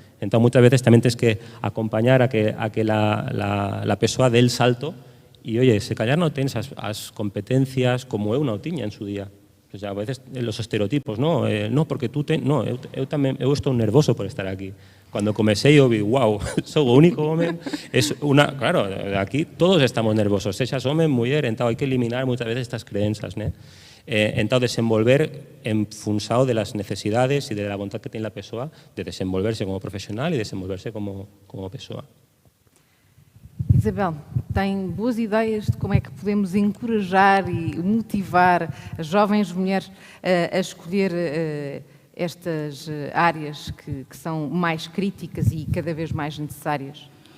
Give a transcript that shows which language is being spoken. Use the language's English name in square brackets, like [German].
[Galician] Entón, moitas veces tamén tens que acompañar a que la persoa dé el salto e, oye, se callar non tens as competencias como eu non tiña en su día. [Spanish] O sea, a veces los estereotipos, no, porque tú no, [Galician] eu estou nervoso por estar aquí. [Spanish] Cuando comencé yo vi, wow, soy o único hombre, claro, aquí todos estamos nervosos, sexas hombre, mujer, entonces hay que eliminar muchas veces estas creencias, ¿no? Entonces desenvolver en función de las necesidades y de la voluntad que tiene la persona de desenvolverse como profesional y desenvolverse como persona. [Portuguese] Isabel, tem boas ideias de como é que podemos encorajar e motivar as jovens mulheres a escolher estas áreas que são mais críticas e cada vez mais necessárias?